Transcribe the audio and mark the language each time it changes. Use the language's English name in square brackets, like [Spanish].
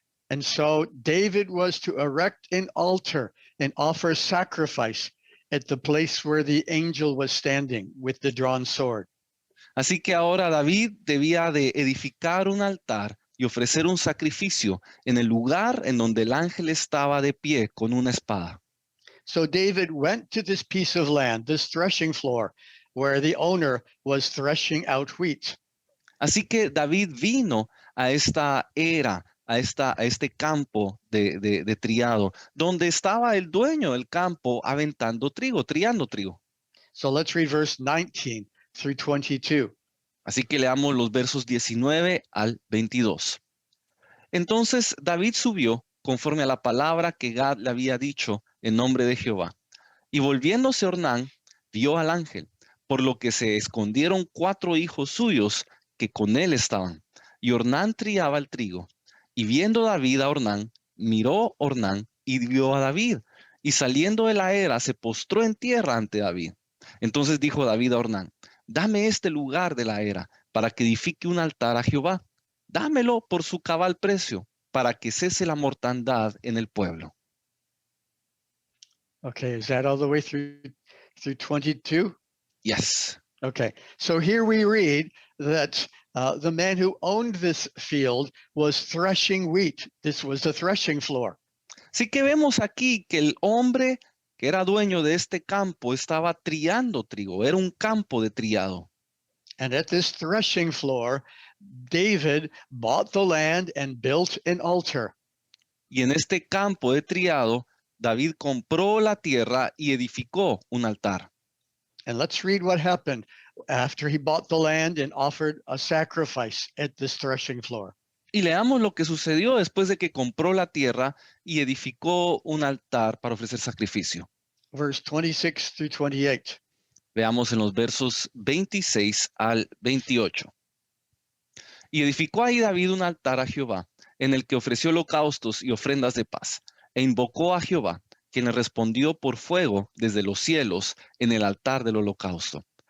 [English] And so David was to erect an altar and offer sacrifice at the place where the angel was standing with the drawn sword. [Spanish] Así que ahora David debía de edificar un altar y ofrecer un sacrificio en el lugar en donde el ángel estaba de pie con una espada. [English] So David went to this piece of land, this threshing floor, where the owner was threshing out wheat. [Spanish] Así que David vino a esta era, a este campo de triado, donde estaba el dueño del campo aventando trigo, triando trigo. [English] So let's read verse 19 through 22. [Spanish] Así que leamos los versos 19 al 22. Entonces David subió conforme a la palabra que Gad le había dicho en nombre de Jehová. Y volviéndose Ornán, vio al ángel, por lo que se escondieron 4 hijos suyos que con él estaban. Y Ornán triaba el trigo. Y viendo David a Ornán, miró Ornán y vio a David. Y saliendo de la era, se postró en tierra ante David. Entonces dijo David a Ornán: dame este lugar de la era, para que edifique un altar a Jehová. Dámelo por su cabal precio, para que cese la mortandad en el pueblo. [English] Okay, is that all the way through 22? Yes. Okay, so here we read that the man who owned this field was threshing wheat. This was the threshing floor. [Spanish] Así que vemos aquí que el hombre que era dueño de este campo estaba triando trigo, era un campo de triado. [English] And at this threshing floor, David bought the land and built an altar. [Spanish] Y en este campo de triado, David compró la tierra y edificó un altar. [English] And let's read what happened after he bought the land and offered a sacrifice at this threshing floor. [Spanish] Y leamos lo que sucedió después de que compró la tierra y edificó un altar para ofrecer sacrificio. [English] Verse 26 through 28. [Spanish] Veamos en los versos 26 al 28. Y edificó ahí David un altar a Jehová, en el que ofreció holocaustos y ofrendas de paz, e invocó a Jehová, quien le respondió por fuego desde los cielos en el altar del holocausto.